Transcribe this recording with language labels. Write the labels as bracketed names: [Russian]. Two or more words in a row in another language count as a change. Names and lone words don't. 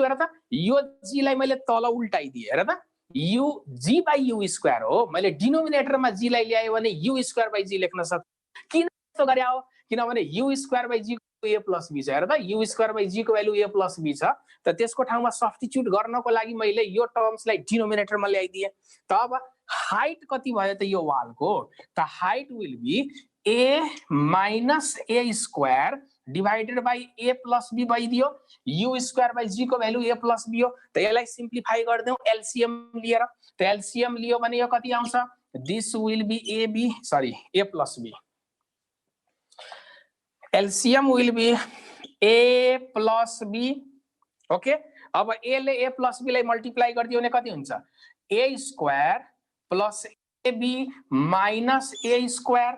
[Nepali] हेर त, यो g लाई मैले तल उल्टाइदिए। हेर त, [English] u g by u square [Nepali] हो, मैले डिनोमिनेटरमा g लाई ल्याए भने [English] u square by g [Nepali] लेख्न सक्छु। किन यस्तो गरे हो? किनभने [English] u square by g [Nepali] को [English] a plus b [Nepali] छ। हेर त, [English] u square by g [Nepali] को भ्यालु [English] a plus b [Nepali] छ। त त्यसको ठाउँमा सब्स्टिट्युट गर्नको लागि मैले यो टर्म्सलाई डिनोमिनेटरमा ल्याइदिए। त अब हाइट कति भयो त यो वालको? [English] त height will be a minus a square divided by a plus b भइदियो। u square by g [Nepali] को भ्यालु [English] a plus b [Nepali] हो। त यसलाई सिम्प्लिफाई गरिदेऊ एलसीएम लिएर। त एलसीएम लियो भने यो कति आउँछ? [English] this will be ab, sorry a plus b. LCM will be a plus b. [Nepali] ओके, अब a ले [English] a plus b [Nepali] लाई मल्टिप्लाई गरिदियो भने कति हुन्छ? [English] a square plus b minus a square.